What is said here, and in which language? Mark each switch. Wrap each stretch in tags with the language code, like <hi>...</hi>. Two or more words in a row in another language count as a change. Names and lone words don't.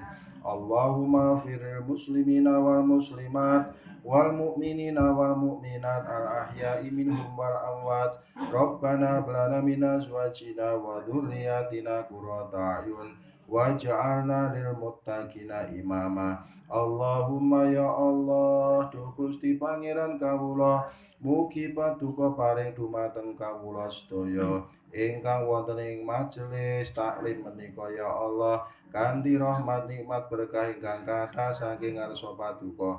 <ar>اللهم اغفر للمسلمين والمسلمات والمؤمنين والمؤمنات الأحياء منهم والأموات. ربنا هب لنا من أزواجنا وذرياتنا قرة أعين واجعلنا للمتقين إماما. اللهم يا الله,</ar> <jv>duh Gusti Pangeran kawula, mugi paduka paring dumateng kawula sedaya ingkang wonten ing majelis taklim menika</jv> <ar>يا الله,</ar> <jv>kanthi rahmat nikmat berkah ingkang kathah saking ngarsa paduka.</jv>